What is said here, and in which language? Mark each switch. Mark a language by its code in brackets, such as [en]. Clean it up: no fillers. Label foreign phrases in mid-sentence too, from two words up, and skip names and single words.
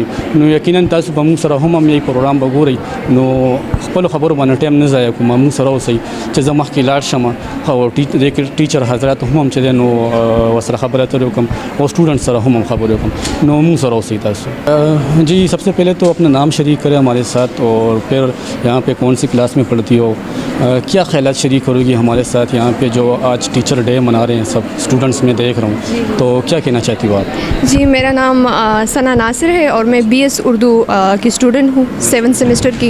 [ps] نو یقینا تاسو به موږ سره هم یې پروګرام به ګورئ، نو خپلو خبرو باندې ټایم نه ضایع کوم، موږ سره اوسئ چې زه مخکې لاړ شم او ټیچر حضرات هم چې دی نو ورسره خبرې اترې وکړم او اسٹوڈنٹ سره هم خبرې وکړم. نو موږ سره اوسئ تاسو. [ur] جی سب سے پہلے تو اپنا نام شریک کریں ہمارے ساتھ، اور پھر یہاں پہ کون سی کلاس میں پڑھتی ہو، کیا خیالات شریک کرو گی ہمارے ساتھ یہاں پہ جو آج ٹیچر ڈے منا رہے ہیں سب اسٹوڈنٹس میں دیکھ رہا ہوں، تو کیا کہنا چاہتی ہو آپ؟ جی میرا نام ثنا ناصر ہے اور میں بی ایس اردو کی اسٹوڈنٹ ہوں 7 سیمسٹر کی.